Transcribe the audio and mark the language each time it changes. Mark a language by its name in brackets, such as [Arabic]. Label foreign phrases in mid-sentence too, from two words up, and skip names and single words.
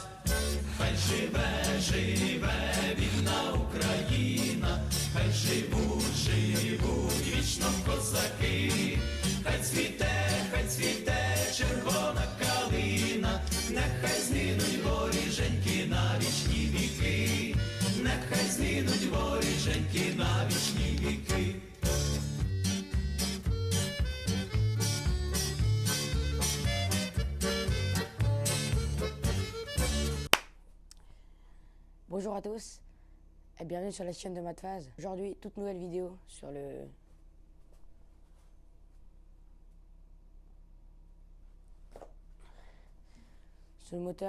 [Ukrainian] Хай живе, живе вільна Україна, хай живуть вічно козаки, хай цвіте червона калина, нехай згинуть воріженьки на вічні віки, нехай згинуть воріженьки на вічні віки. [French] Bonjour à tous et bienvenue sur la chaîne de Matvaz. Aujourd'hui, toute nouvelle vidéo sur le moteur.